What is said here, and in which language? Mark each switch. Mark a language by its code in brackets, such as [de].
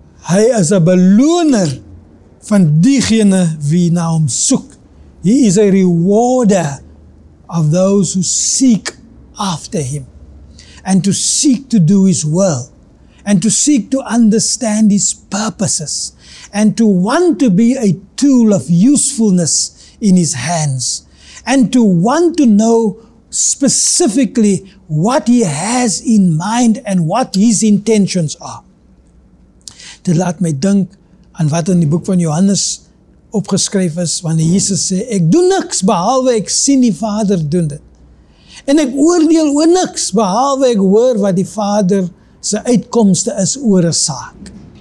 [af] Hy is 'n beloner van diegene wie na hom soek. [en] He is a rewarder of those who seek after him, and to seek to do his will, and to seek to understand his purposes, and to want to be a tool of usefulness in his hands, and to want to know specifically what he has in mind and what his intentions are. [af] Dit laat my dink aan wat in die boek van Johannes opgeskryf is, wanneer Jesus sê, ek doen niks behalwe ek sien die Vader doen dit. En ek oordeel oor niks behalwe ek hoor wat die Vader se uitkomste is oor 'n saak.